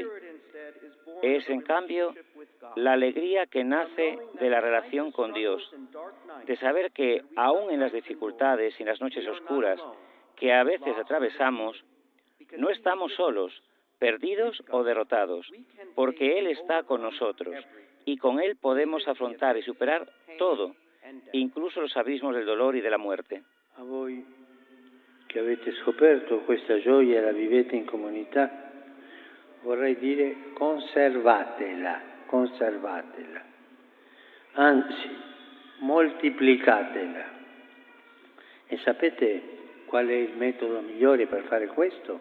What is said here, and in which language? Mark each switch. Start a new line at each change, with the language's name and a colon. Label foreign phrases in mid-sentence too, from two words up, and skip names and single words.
Spanish: Es, en cambio, la alegría que nace de la relación con Dios, de saber que, aun en las dificultades y en las noches oscuras que a veces atravesamos, no estamos solos, perdidos o derrotados, porque Él está con nosotros y con Él podemos afrontar y superar todo, incluso los abismos del dolor y de la muerte.
Italian: A voi che avete scoperto questa gioia e la vivete in comunità, vorrei dire conservatela, anzi moltiplicatela. E sapete qual è il metodo migliore per fare questo?